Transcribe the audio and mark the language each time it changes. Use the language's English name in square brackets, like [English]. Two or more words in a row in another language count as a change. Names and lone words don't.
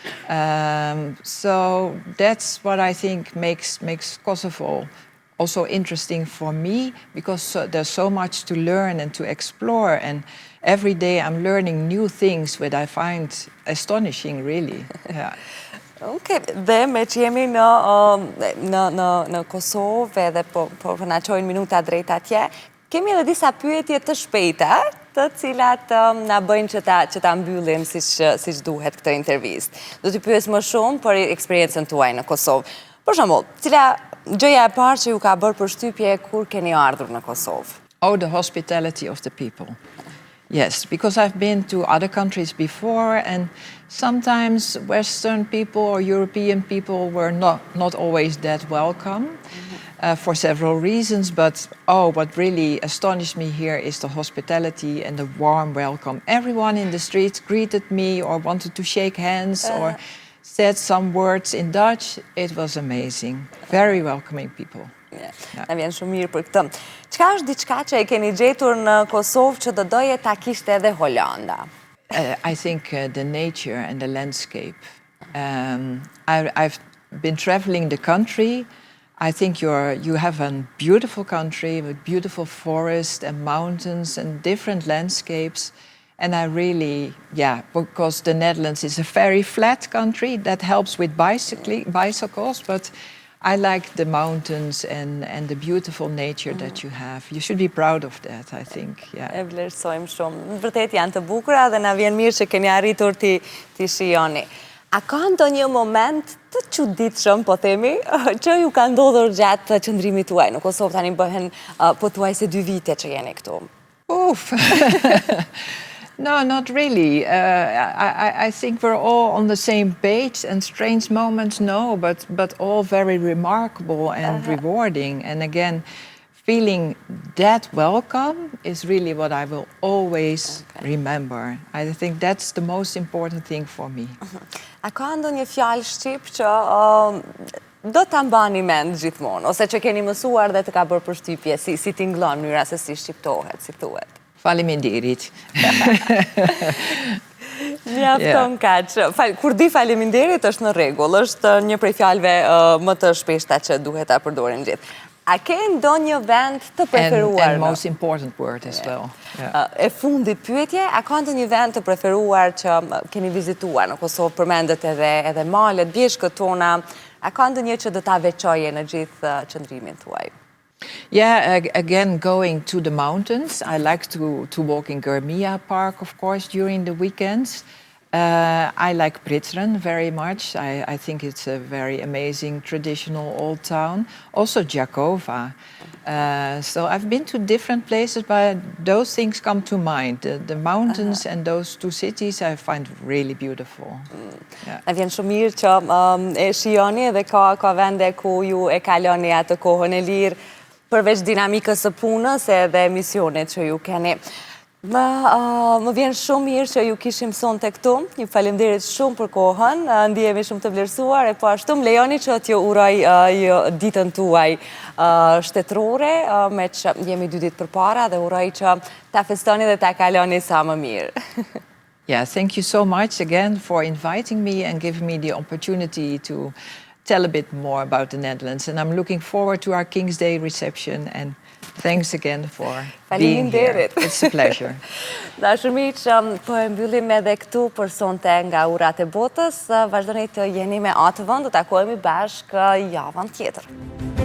[English] So that's what I think makes Kosovo also interesting for me, because there's so much to learn and to explore, and every day I'm learning new things that I find astonishing, really. Yeah. Okay. [Albanian] Dhe me që jemi në Kosovë edhe po na çojnë minuta drejt atje, kemi edhe disa pyetje të shpejta, të cilat na bëjnë që ta mbyllim siç duhet këtë intervistë. Do t'i pyes më shumë për eksperiencën tuaj në Kosovë. Për shembull, cila gjëja e parë që ju ka bërë përshtypje kur keni ardhur në Kosovë? [English] Oh, the hospitality of the people. Yes, because I've been to other countries before, and sometimes Western people or European people were not always that welcome for several reasons. But what really astonished me here is the hospitality and the warm welcome. Everyone in the streets greeted me or wanted to shake hands or said some words in Dutch. It was amazing. Very welcoming people. [Albanian] Na vjen shumë mirë për këtë. Çka është diçka që e keni gjetur në Kosovë që do doje ta kishte edhe Holanda? [English] I think the nature and the landscape. I've been traveling the country. I think you have a beautiful country with beautiful forests and mountains and different landscapes. And I really, because the Netherlands is a very flat country, that helps with bicycles, but I like the mountains and the beautiful nature that you have. You should be proud of that, I think. Yeah. [Albanian] E vlerësojmë shumë. Vërtet janë të bukura dhe na vjen mirë që keni arritur ti shijoni. A ka ndonjë moment të çuditshëm, po themi, që ju ka ndodhur gjatë qëndrimit tuaj në Kosovë? Tani bëhen pothuajse 2 vite që jeni këtu. [English] Oof. No, not really. I think we're all on the same page, and strange moments, no, but all very remarkable and rewarding. And again, feeling that welcome is really what I will always remember. I think that's the most important thing for me. [Albanian] A ka ndonjë fjalë shqip që do ta mbani mend gjithmonë, ose që keni mësuar dhe të ka bërë përshtypje, si tingëllon mënyra se si shqiptohet, si thuhet? Faleminderit. Mjafton kaq. Kur di faleminderit është në rregull, është një prej fjalëve më të shpeshta që duhet ta përdorim gjithë. A ke ndonjë vend të preferuar? [English] And most important word as well. [Albanian] E fundit pyetje, a ka ndonjë vend të preferuar që keni vizituar në Kosovë? Përmendet edhe malet, bjeshkët tona. A ka ndonjë që do ta veçoje në gjithë qëndrimin tuaj? [English] Yeah, again, going to the mountains. I like to walk in Gërmia Park, of course, during the weekends. I like Prizren very much. I think it's a very amazing traditional old town. Also Gjakova. So I've been to different places, but those things come to mind. The mountains and those 2 cities I find really beautiful. [Albanian] Na vjen shumë mirë që e shijoni dhe ka vende ku ju e kaloni atë kohën e lirë, përveç dinamikës së punës edhe misionit që ju keni. Më vjen shumë mirë që ju kishim sonte këtu. Ju faleminderit shumë për kohën. Ndihemi shumë të vlerësuar, e po ashtu më lejoni që t'ju uroj ditën tuaj shtetërore, me që jemi 2 ditë përpara, dhe uroj që ta festoni dhe ta kaloni sa më mirë. [English] Yeah, thank you so much again for inviting me and giving me the opportunity to tell a bit more about the Netherlands. And I'm looking forward to our King's Day reception, and thanks again for being here. It's a pleasure. [Albanian] Dashur miq, po e mbyllim edhe këtu për sonte nga Urat e Botës. Vazhdoni të jeni me atë vend, do takohemi bashkë javën tjetër.